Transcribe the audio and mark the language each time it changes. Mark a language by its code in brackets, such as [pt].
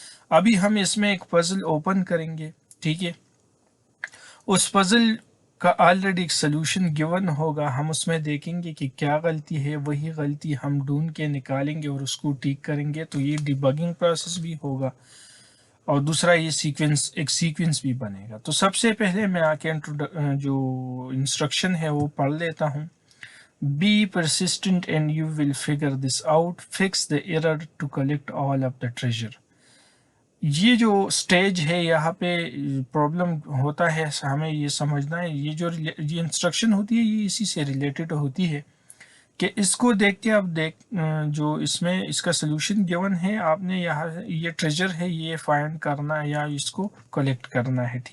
[ur] ابھی ہم اس میں ایک پزل اوپن کریں گے. ٹھیک ہے، اس پزل کا آلریڈی ایک سلوشن گیون ہوگا، ہم اس میں دیکھیں گے کہ کیا غلطی ہے، وہی غلطی ہم ڈھونڈ کے نکالیں گے اور اس کو ٹھیک کریں گے. تو یہ ڈیبگنگ پروسیس بھی ہوگا، اور دوسرا یہ ایک سیکوینس بھی بنے گا. تو سب سے پہلے میں آ کے جو انسٹرکشن ہے وہ پڑھ لیتا ہوں. [en] Be persistent and you will figure this out. Fix the error to collect all of the treasure. [ur] یہ جو سٹیج ہے یہاں پہ پرابلم ہوتا ہے، ہمیں یہ سمجھنا ہے، یہ جو یہ انسٹرکشن ہوتی ہے یہ اسی سے ریلیٹڈ ہوتی ہے کہ اس کو دیکھ کے اب جو اس میں اس کا سلوشن گیون ہے، آپ نے یہاں یہ ٹریجر ہے یہ فائنڈ کرنا یا اس کو کلیکٹ کرنا ہے.